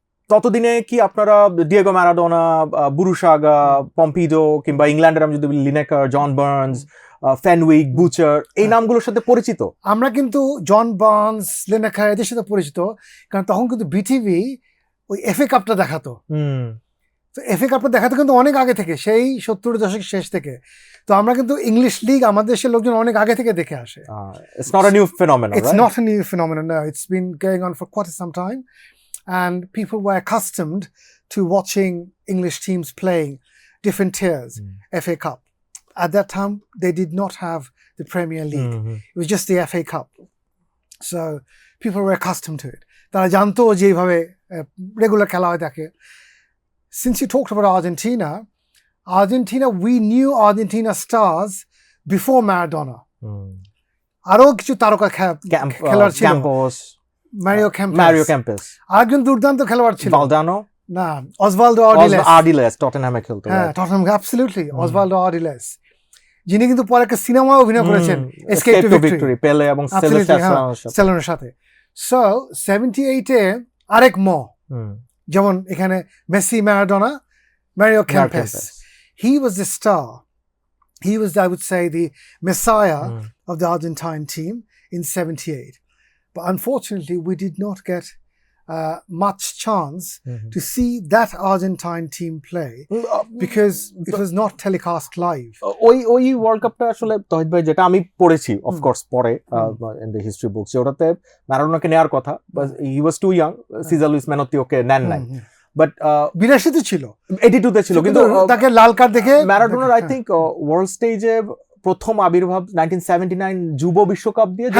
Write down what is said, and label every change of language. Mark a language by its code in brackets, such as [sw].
[bn] ততদিনে কি আপনারা ডিয়েগো ম্যারাডোনা, বুরুশাগা, পম্পিডো, কিংবা ইংল্যান্ডের আমি যদি লিনেকার, জন বার্নস, ফেনউইক, বুচার, এই নামগুলোর সাথে পরিচিত? আমরা কিন্তু জন বার্নস, লিনেকার এদের সাথে পরিচিত, কারণ তখন কিন্তু বিটিভি ওই এফএ কাপটা দেখাতো। তো এফএ কাপটা দেখাতো কিন্তু অনেক আগে থেকে, সেই 70-এর দশকের শেষ থেকে। তো আমরা কিন্তু ইংলিশ লিগ আমাদের দেশের লোকজন অনেক আগে থেকে দেখে আসে। [en] It's not a new phenomenon, It's right? not a new phenomenon, no. It's been going on for quite some time, and people were accustomed to watching English teams playing different tiers, FA Cup. At that time, they did not have the Premier League. It was just the FA Cup. So people were accustomed to it. [bn] তারা জানতো যে এইভাবে regular খেলা হয় দেখে। [en] Since you talked about Argentina, we knew Argentina stars before Maradona. [bn] আরো কিছু তারকা খেলোয়াড় ছিল, মারিও ক্যাম্পাস, আরেকজন দুর্দান্ত খেলোয়াড় ছিল, ভালদানো, না, অসভালদো আর্ডিলেস, টটেনহ্যামে খেলতো। হ্যাঁ, টটেনহ্যাম, অ্যাবসলিউটলি, অসভালদো আর্ডিলেস, যিনি কিন্তু পরে একটা সিনেমায় অভিনয় করেছেন, এসকেপ টু ভিক্টরি, পেলে এবং সেলেনের সাথে। সো 78-এ আরেক যেমন এখানে Messi, Maradona, Mario campus, [en] he was the star. He was, I would say, the messiah of the Argentine team in 78. But unfortunately, we did not get much chance to see that Argentine team play because it was not telecast live. [bn] ওই world কাপটা আসলে তহিদ ভাই যেটা আমি পড়েছি of course পরে [en] in the history books [bn] ওটাতে ম্যারাডোনাকে নেওয়ার কথা [en] but he was too young [bn] Cesar Luis মেনোত্তি ওকে নেন নাই বাট 82 ছিল 82 তে ছিল কিন্তু তাকে লাল কার্ড দেখে ম্যারাডোনার আই থিংক ওয়ার্ল্ড স্টেজে প্রথম আবির্ভাব 1979 যুব বিশ্বকাপ দিয়ে যেটা